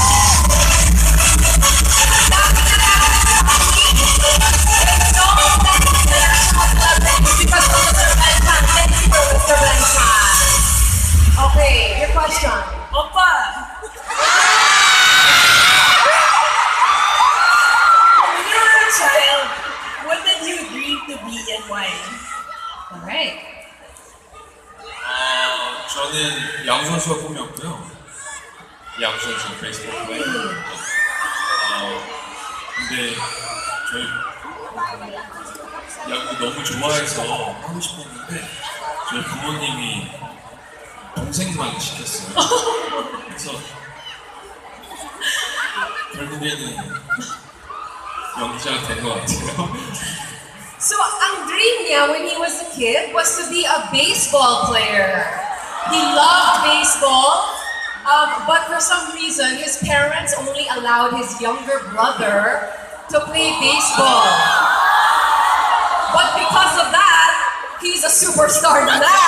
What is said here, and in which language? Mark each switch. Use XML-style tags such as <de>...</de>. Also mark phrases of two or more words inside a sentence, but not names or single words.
<en>Because of Mr. Ben Chan. Thank you for Mr. Ben Chan. Okay, your question. Oppa. When you were a child, what did you dream to be and why? Alright.</en> <ko>저는 야구 선수가 꿈이었고요. 야구 선수,</ko> <en>baseball player.</en> <ko>근데 저희 야구 너무 좋아해서 하고 싶었는데 저희 부모님이 동생만 시켰어요. 그래서 결국에는 연기자가 된 것 같아요.</ko> <en>So,</en> <tl>ang dream niya</tl> <en>when he was a kid was to be a baseball player. He loved baseball, but for some reason, his parents only allowed his younger brother to play baseball. But because of that, he's a superstar now.</en>